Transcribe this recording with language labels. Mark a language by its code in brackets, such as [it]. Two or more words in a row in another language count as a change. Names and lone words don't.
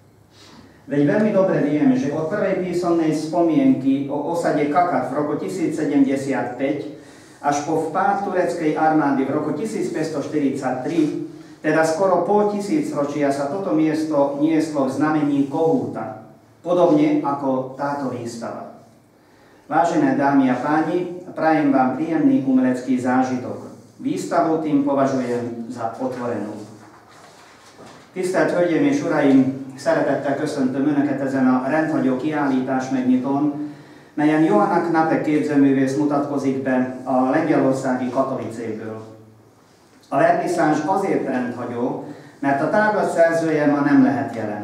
[sk] Veď veľmi dobre vieme, že od prvej písomnej spomienky o osade Kakat v roku 1075 až po vpád tureckej armády v roku 1543, teda skoro pol tisícročia, sa toto miesto nieslo v znamení kohúta, podobne ako táto výstava. Vážené dámy a páni, prajem vám príjemný umelecký zážitok. Výstavu tým považujem za otvorenú. [hu] Tisztelt Hölgyeim és Uraim, szeretettel köszöntöm Önöket ezen a rendhagyó kiállítás megnyitón, melyen Joanna Knapek képzőművész mutatkozik be a lengyelországi Katowicéből. A verniszázs azért rendhagyó, mert a tárlat szerzője ma nem lehet jelen.